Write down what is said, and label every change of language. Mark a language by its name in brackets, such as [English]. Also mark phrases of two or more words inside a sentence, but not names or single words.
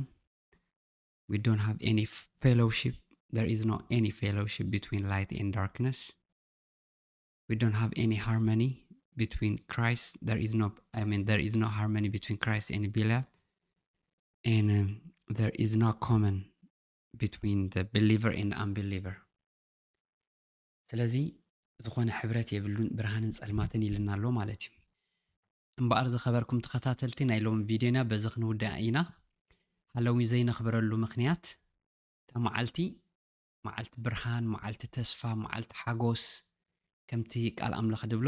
[English] We don't have any fellowship. There is not any fellowship between light and darkness. We don't have any harmony between Christ. There is no harmony between Christ and Belial. And there is no common between the believer and the unbeliever. [Tigrinya] ስለዚ ዝኾነ ሕብረት የብሉን ብርሃንን ጸልማትን ኢልና ኣሎ ማለት እዩ እምበኣር ዝኸበርኩም ተኸታተልቲ ናይ ሎም ቪድዮና በዚ ክንውዳእ ኢና ሃሎዊን ዘይነኽብረሉ ምክንያት ተመዓልቲ መዓልቲ ብርሃን መዓልቲ ተስፋ መዓልቲ ሓጎስ ከምቲ ቃል ኣምላኽ ድብሎ